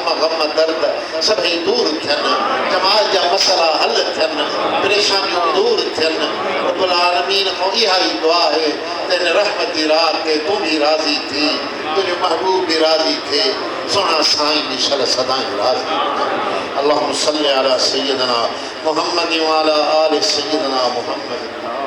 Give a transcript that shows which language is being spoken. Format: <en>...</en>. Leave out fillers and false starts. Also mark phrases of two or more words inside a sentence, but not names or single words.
<sd>गम दर्द सभई दूर थियनि जमाल जा मसइला हल थियनि परेशानियूं दूर थियनि</sd> <ar>رب العالمين</ar> <sd>खां इहा ई दुआ आहे त हिन रहमती रात ते तूं बि राज़ी थी तुंहिंजो महबूब बि राज़ी थिए सुहिणा साईं बि शल सदाईं राज़ी</sd> <ar>اللهم صل على سيدنا محمد وعلى آل سيدنا محمد</ar>